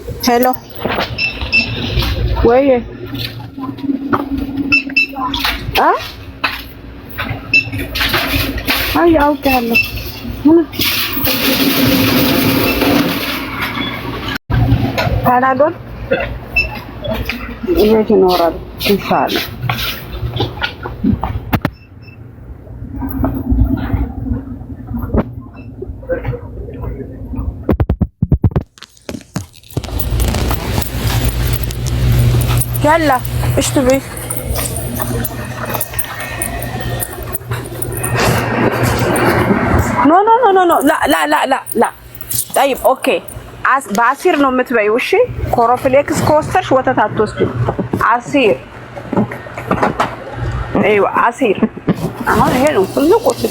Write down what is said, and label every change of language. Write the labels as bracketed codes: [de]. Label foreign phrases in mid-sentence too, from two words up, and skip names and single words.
[en] Hello. Where you? Huh? Ay, out there. Panadol? Yes, Nora. Inshallah. [ar] يلا اشتري [en] no no no no [ar] لا لا لا لا لا طيب اوكي بعصير [am] ነው የምትበይው እሺ ኮሮፍሌክስ ከወሰድሽ ወተት አትወስጂ [ar] عصير ايوه عصير [am] አሁን ይሄ ነው ትልቁ